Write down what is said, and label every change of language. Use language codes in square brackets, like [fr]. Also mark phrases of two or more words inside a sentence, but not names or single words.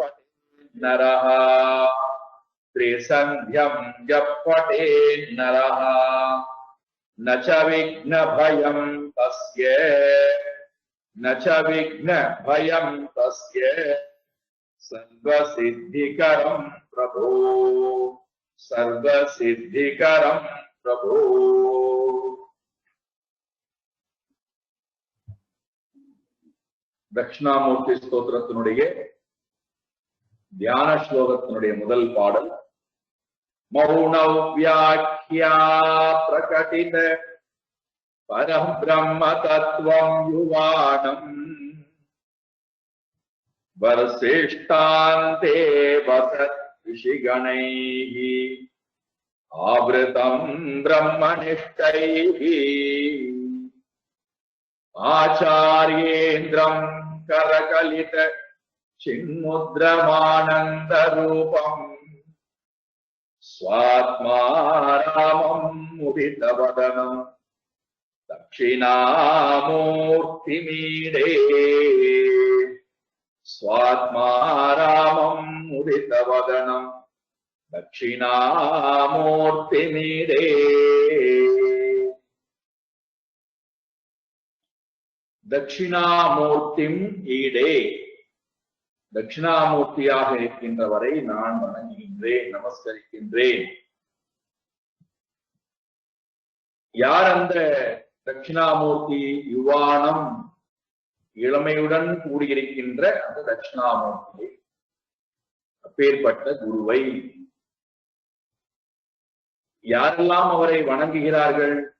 [sa] पठेत् नरः न च विघ्नभयं तस्य सर्वसिद्धिकरं प्रभो। [ta] தட்சிணாமூர்த்தி ஸ்தோத்திரத்தினுடைய தியான ஸ்லோகத்தினுடைய முதல் பாடல். [sa] मौनव्याख्या प्रकटित परब्रह्म तत्त्वं युवानं वर्षिष्ठान्ते वसद् ऋषिगणैः आवृतं ब्रह्मनिष्ठैः आचार्येन्द्रं करकलित चिन्मुद्रमानन्दरूपम् स्वात्मा रामम् मुदितवदनम् दक्षिणामूर्तिमीडे। स्वात्मा रामम् मुदितवदनम् दक्षिणामूर्तिमीडे। दक्षिणामूर्तिम् ईडे. [ta] தட்சிணாமூர்த்தியாக இருக்கின்றவரை நான் வணங்குகின்றேன், நமஸ்கரிக்கின்றேன். யார் அந்த தட்சிணாமூர்த்தி? யுவானம், இளமையுடன் கூடியிருக்கின்ற அந்த தட்சிணாமூர்த்தியை, அப்பேற்பட்ட குருவை யாரெல்லாம் அவரை வணங்குகிறார்கள்?